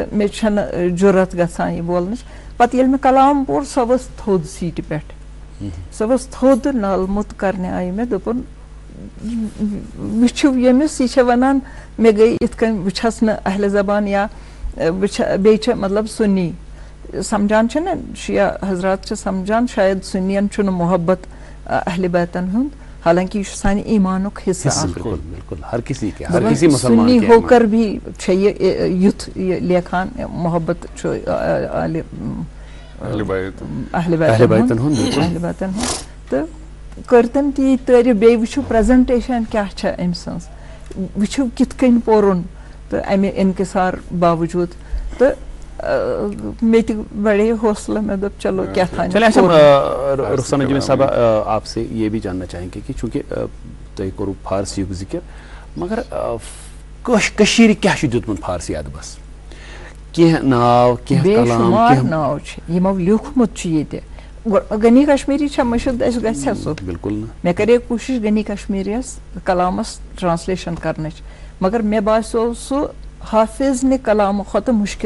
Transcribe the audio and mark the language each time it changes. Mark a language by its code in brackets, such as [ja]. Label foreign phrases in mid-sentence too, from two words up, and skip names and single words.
[ks] مےٚ چھنہٕ جُرت گژھان یہِ بولنٕچ پتہٕ ییٚلہِ مےٚ کلام پوٚر سۄ ؤژھ تھوٚد سیٖٹہِ پٮ۪ٹھ سۄ ؤژھ تھوٚد نال مُت کرنہِ آیہِ مےٚ دوٚپُن وٕچھِو ییٚمِس یہِ چھےٚ ونان مےٚ گٔے یِتھ کٔنۍ بہٕ چھس نہٕ اہلِ زبان یا بیٚیہِ چھےٚ مطلب سُنی سمجھان چھِنہ شِیا حضرات چھِ سمجھان شاید سُنین چھُنہٕ محبت اہلِ بیتن ہُنٛد حالانکہِ یہِ چھُ سانہِ ایٖمانُک حِصہٕ [ur] سُنی ہو کر بھی [ks] چھےٚ یہِ یُتھ یہِ لیکھان محبت چھُ اہلِ بیتن ہُنٛد تہٕ کٔر تٔمۍ تی تعریٖف بیٚیہِ وٕچھِو پریزنٹیشن کیاہ چھےٚ أمۍ سٕنٛز وٕچھِو کِتھ کٔنۍ پوٚرُن تہٕ امہِ انکِسار باوجوٗد تہٕ مےٚ تہِ بڑے حوصلہٕ مےٚ دوٚپ چلو کیٛاہ رخسانہ جی صاحبہ [ur] آپ سے یہ بھی جاننا چاہیں گے کہ چونکہ [ks] تۄہہِ کوٚروٕ فارسیُک ذِکر مگر کٔشیٖرِ کیٛاہ چھُ دیُتمُت فارسی ادبس کینٛہہ ناو کینٛہہ شُمار ناو چھِ یِمو لیوٗکھمُت چھُ ییٚتہِ غنی کشمیٖری چھا مٔشِد اَسہِ گژھِ سُہ بالکل مےٚ کرے کوٗشِش غنی کشمیٖریَس کلامس ٹرانسلیشن کرنٕچ مگر مےٚ باسیو سُہ حافظ نہِ کلامہٕ کھۄتہٕ مُشکِل